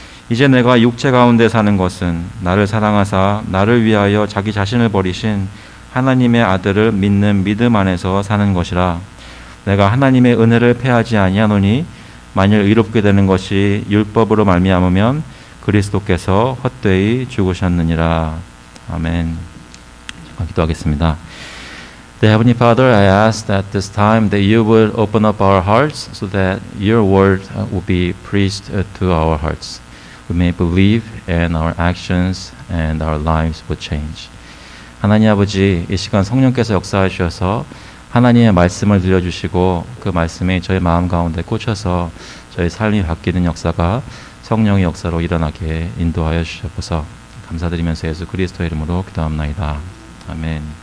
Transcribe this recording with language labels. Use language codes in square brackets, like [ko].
[ko] 이제 내가 육체 가운데 사는 것은 나를 사랑하사 나를 위하여 자기 자신을 버리신 하나님의 아들을 믿는 믿음 안에서 사는 것이라. 내가 하나님의 은혜를 패하지 아니하노니 만일 의롭게 되는 것이 율법으로 말미암으면 그리스도께서 헛되이 죽으셨느니라. 아멘. 잠깐 기도하겠습니다. [en] The Heavenly Father, I ask that this time that you would open up our hearts so that your word will be preached to our hearts. We may believe and our actions and our lives will change. [ko] 하나님 아버지, 이 시간 성령께서 역사해 주셔서 하나님의 말씀을 들려주시고 그 말씀이 저희 마음 가운데 꽂혀서 저희 삶이 바뀌는 역사가 성령의 역사로 일어나게 인도하여 주셔서 감사드리면서 예수 그리스도의 이름으로 기도합나이다. 아멘.